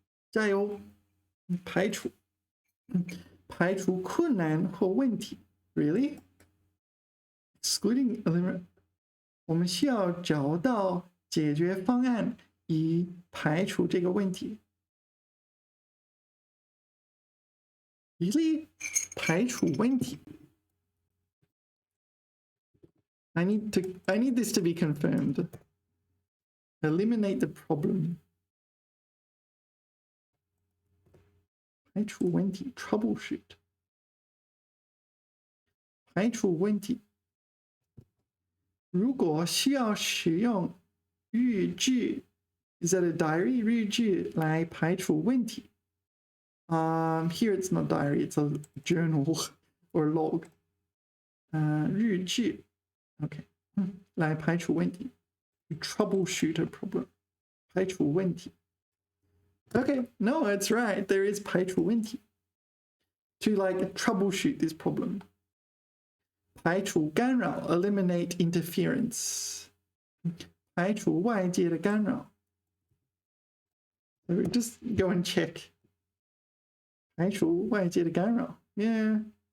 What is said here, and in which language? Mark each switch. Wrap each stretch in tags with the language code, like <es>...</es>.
<zh>加油，排除困难或问题</zh> <en>Really? Excluding eliminate.</en> <zh>我们需要找到解决方案以排除这个问题</zh> <en>Really?</en> <zh>排除问题</zh> <en>I need this to be confirmed. Eliminate the problem.</en> <zh>排除问题 troubleshoot. 排除问题如果需要使用日志</zh> <en>Is that a diary?</en> <zh>日志来排除问题</zh> <en>Here it's not diary, it's a journal or log.</en> <zh>日志</zh> <en>OK</en> <zh>来排除问题</zh> <en>troubleshoot a problem</en> <zh>排除问题</zh> <en>OK no it's right there is</en> <zh>排除问题</zh> <en>to like troubleshoot this problem</en> <zh>排除干扰</zh> <en>eliminate interference</en> <zh>排除外界的干扰</zh> <en>so just go and check</en> <zh>排除外界的干扰</zh> <en>yeah</en>